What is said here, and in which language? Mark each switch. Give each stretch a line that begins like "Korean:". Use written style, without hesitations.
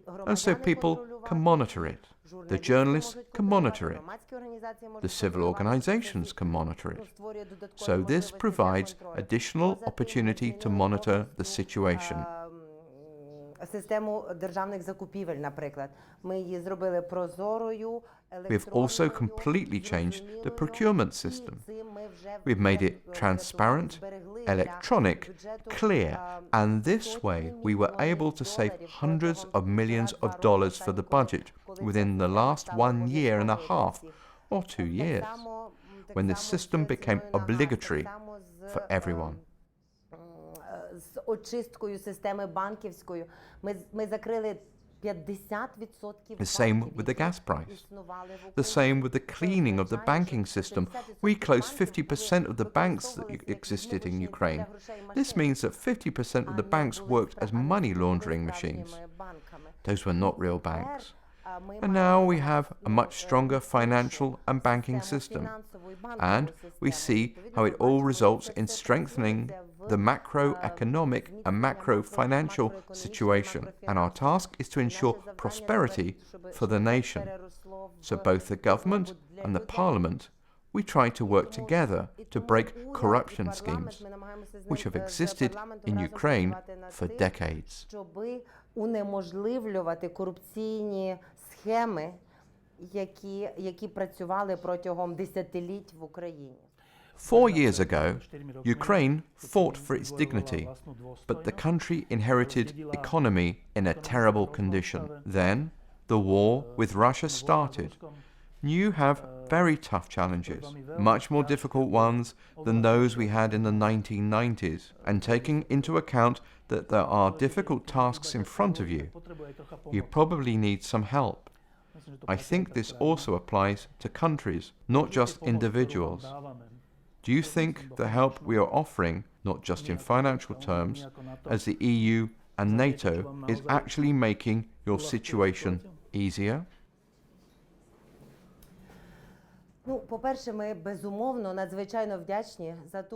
English: And so people can monitor it. The journalists can monitor it. The civil organizations can monitor it. So this provides additional opportunity to monitor the situation.
Ukrainian: Систему державних закупівель, наприклад. Ми її зробили прозорою.
English: We've also completely changed the procurement system. We've made it transparent, electronic, clear, and this way we were able to save hundreds of millions of dollars for the budget within the last 1 year and a half or 2 years, when the system became obligatory for everyone.
Ukrainian: З очисткою системи банківською ми закрили 50%.
English: The same with the gas price. The same with the cleaning of the banking system. We closed 50% of the banks that existed in Ukraine. This means that 50% of the banks worked as money laundering machines. Those were not real banks. And now we have a much stronger financial and banking system. And we see how it all results in strengthening the macroeconomic and macro-financial situation. And our task is to ensure prosperity for the nation. So both the government and the parliament, we try to work together to break corruption schemes, which have existed in Ukraine for decades.
Ukrainian: Унеможливлювати корупційні схеми, які працювали протягом десятиліть в Україні.
English: 4 years ago, Ukraine fought for its dignity, but the country inherited economy in a terrible condition. Then, the war with Russia started. You have very tough challenges, much more difficult ones than those we had in the 1990s, and taking into account that there are difficult tasks in front of you, you probably need some help. I think this also applies to countries, not just individuals. Do you think the help we are offering, not just in financial terms, as the EU and NATO, is actually making your situation easier?
Ukrainian: По-перше, ми безумовно надзвичайно вдячні за ту